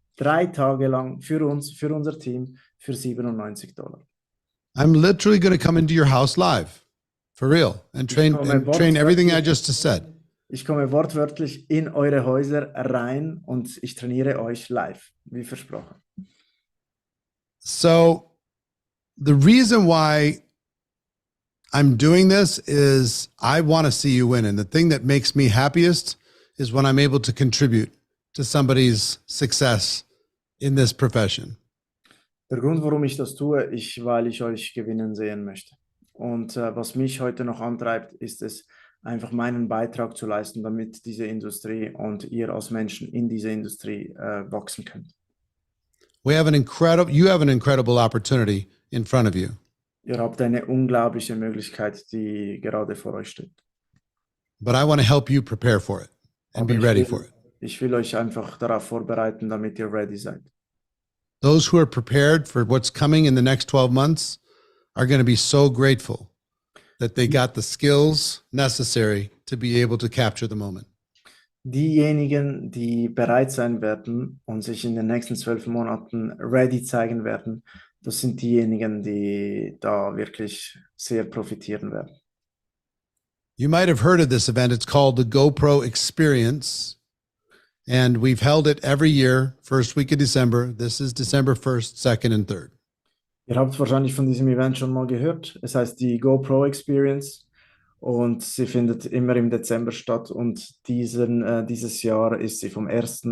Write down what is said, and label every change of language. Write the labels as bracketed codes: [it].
[de] 3 Tage lang für uns, für unser Team, für $97. [en] I'm literally going to come into your house live, for real, and train everything I just said. [de] Ich komme wortwörtlich in eure Häuser rein und ich trainiere euch live, wie versprochen. [en] So the reason why I'm doing this is I want to see you win. And the thing that makes me happiest is when I'm able to contribute to somebody's success in this profession. [de] Der Grund, warum ich das tue, ist, weil ich euch gewinnen sehen möchte. Und was mich heute noch antreibt, ist es, einfach meinen Beitrag zu leisten, damit diese Industrie und ihr als Menschen in dieser Industrie wachsen könnt. [en] You have an incredible opportunity in front of you. [de] Ihr habt eine unglaubliche Möglichkeit, die gerade vor euch steht. [en] But I want to help you prepare for it and be ready for it. [de] Ich will euch einfach darauf vorbereiten, damit ihr ready seid. [en] Those who are prepared for what's coming in the next 12 months are going to be so grateful that they got the skills necessary to be able to capture the moment. [de] Diejenigen, die bereit sein werden und sich in den nächsten 12 Monaten ready zeigen werden, das sind diejenigen, die da wirklich sehr profitieren werden. [en] You might have heard of this event. It's called the GoPro Experience. And we've held it every year, first week of December. This is December 1st, 2nd, and 3rd. [de] Ihr habt wahrscheinlich von diesem Event schon mal gehört. Es heißt die GoPro Experience und sie findet immer im Dezember statt und dieses Jahr ist sie vom 1.